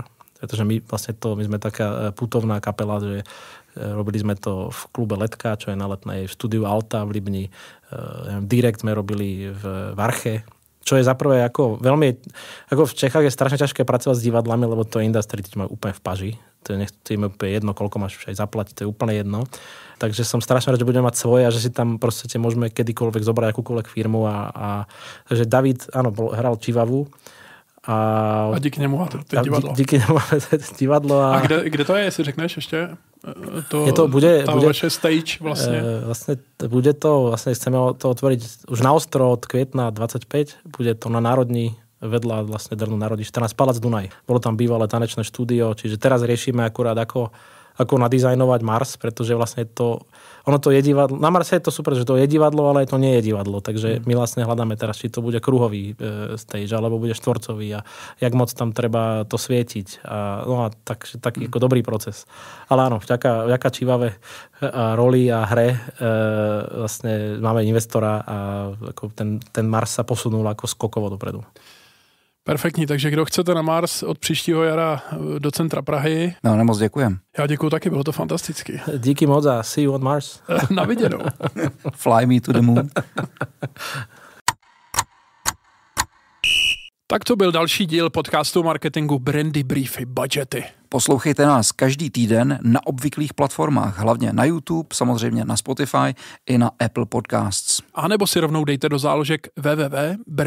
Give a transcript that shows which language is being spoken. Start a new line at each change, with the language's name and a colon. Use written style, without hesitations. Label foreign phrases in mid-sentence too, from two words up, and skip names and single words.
Slovak: Pretože my sme taká putovná kapela, že robili sme to v klube Letka, čo je na Letnej, v štúdiu Alta v Libni, Direkt sme robili v Arche, čo je zaprvé ako veľmi, ako v Čechách je strašne ťažké pracovať s divadlami, lebo to industry ti majú úplne v paži. To je im úplne jedno, koľko máš aj zaplatiť, to je úplne jedno. Takže som strašne rád, že budeme mať svoje a že si tam proste môžeme kedykoľvek zobrať akúkoľvek firmu takže David, áno, hral Chivavu.
Czech: A díky němu máte teď divadlo. Díky němu máte divadlo. A kde to je, jestli řekneš ještě?
Slovak: Bude vaše stage vlastne. Bude to, vlastne chceme to otvoriť už na ostro od kvietna 25. Bude to na Národní vedľa vlastne Drnu Národní 14 Palác Dunaj. Bolo tam bývalé tanečné štúdio, čiže teraz riešime akurát ako nadizajnovať Mars, pretože vlastne ono to je divadlo. Na Marse je to super, že to je divadlo, ale to nie je divadlo. Takže my vlastne hľadáme teraz, či to bude kruhový stage, alebo bude štvorcový a jak moc tam treba to svietiť. A taký ako dobrý proces. Ale áno, vďaka Chivave roli a hre vlastne máme investora a ako ten Mars sa posunul ako skokovo dopredu.
Czech: Perfektní, takže kdo chcete na Mars od příštího jara do centra Prahy. No, nemoc děkujem. Já děkuju taky, bylo to fantasticky. Díky moc a
English: see you on Mars.
Czech: Na viděnou.
English: Fly me to the moon.
Czech: Tak to byl další díl podcastu marketingu Brandy, Briefy, Budgety. Poslouchejte nás každý týden na obvyklých platformách, hlavně na YouTube, samozřejmě na Spotify i na Apple Podcasts. A nebo si rovnou dejte do záložek www.brandybriefybudgety.cz.